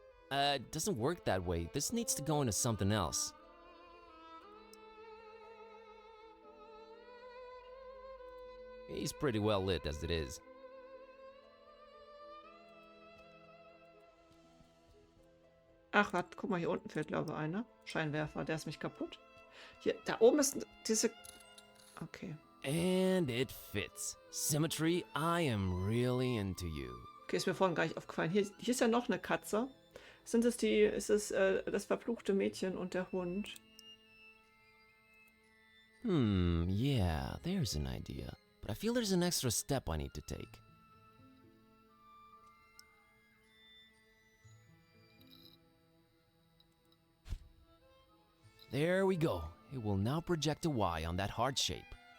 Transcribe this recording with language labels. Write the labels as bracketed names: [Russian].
[English] It doesn't work that way. This needs to go into something else. He's pretty well lit as it is. [German] Ach, warte, guck mal, hier unten fehlt, glaube ich, einer. Scheinwerfer, der ist mich kaputt. Hier, da oben ist diese... Okay. [English] And it fits. Symmetry, I am really into you. [German] Okay, ist mir vorhin gar nicht aufgefallen. Hier ist ja noch eine Katze. Ist es das verfluchte Mädchen und der Hund? [English] Yeah, there's an idea. But I feel there's an extra step I need to take. There we go. It will now project a Y on that heart shape.